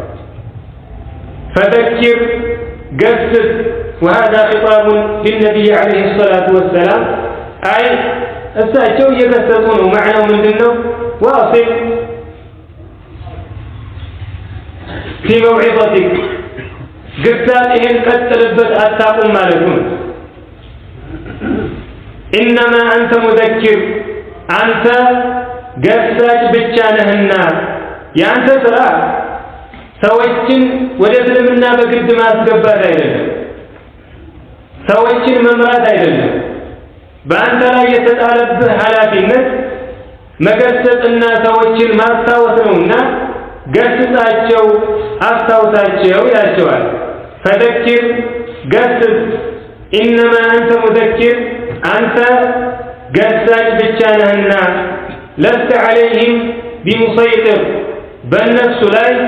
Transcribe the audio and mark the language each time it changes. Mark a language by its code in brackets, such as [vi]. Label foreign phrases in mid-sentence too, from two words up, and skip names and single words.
[am] ፈዘኪር ገስጽ [ar] وهذا خطاب للنبي عليه الصلاة والسلام أي [am] እሳቸው እየገሰጹ ነው። ማዕናው ምንድነው? [ar] واصل في موعظتك [am] ግሳጽህን ቀጥልበት አታቁም ማለት ነው። [ar] إنما أنت مذكر [am] አንተ ገሳጭ ብቻ ነህና ያንተ ስራ ሰዎችን ወደ እስልምና በግድ ማስገባት አይደለም፣ ሰዎችን መምራት አይደለም። በአንተ ላይ የተጣለብህ ኃላፊነት መገሰጽና ሰዎችን ማስታወስ ነውና ገስጻቸው፣ አስታውሳቸው ይላቸዋል። ፈዘኪር ገስጽ ኢነማ አንተ ሙዘኪር አንተ ገሳጭ ብቻ ነህና [ar] لست عليهم بمسيطر [am] በእነሱ ላይ